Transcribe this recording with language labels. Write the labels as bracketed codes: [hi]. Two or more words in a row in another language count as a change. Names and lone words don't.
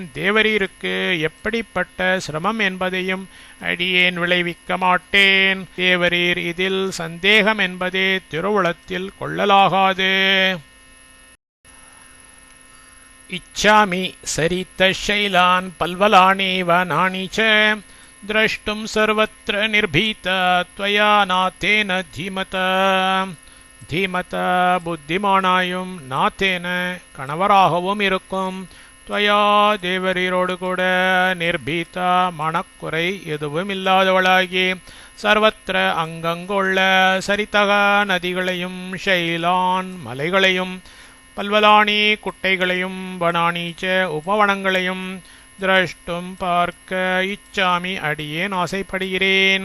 [ta] தேவரீருக்கு எப்படிப்பட்ட சிரமம் என்பதையும் அடியேன் விளைவிக்க மாட்டேன். தேவரீர் இதில் சந்தேகம் என்பதே திருவுளத்தில் கொள்ளலாகாது. [sa] इच्छामि सरित शैलान् पल्वलानि वनानि च द्रष्टुं सर्वत्र निर्भीता त्वया नाथेन धीमता. [ta] தீமத புத்திமானாயும் நாத்தேன கணவராகவும் இருக்கும் துவயா தேவரீரோடு கூட நிர்பீதா மனக்குறை எதுவும் இல்லாதவளாகி சர்வத்திர அங்கங்குள்ள சரித்தக நதிகளையும் ஷைலான் மலைகளையும் பல்வலானி குட்டைகளையும் வனானீச்ச உபவனங்களையும் திரஷ்டும் பார்க்க இச்சாமி அடியேன் ஆசைப்படுகிறேன்.